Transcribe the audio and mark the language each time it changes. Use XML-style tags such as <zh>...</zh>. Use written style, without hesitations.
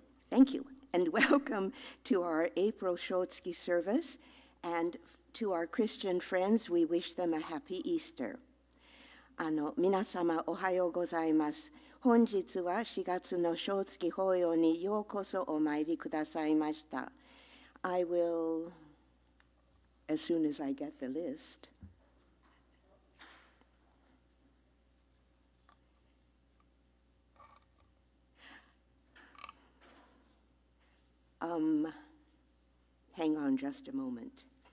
<en>Thank you, and welcome to our April Shotsuki service. And to our Christian friends, we wish them a happy Easter.</en> <ja>皆様おはようございます。本日は4月の小月法要にようこそお参りくださいました。</ja> <en>I will, as soon as I get the list, hang on just a moment.</en>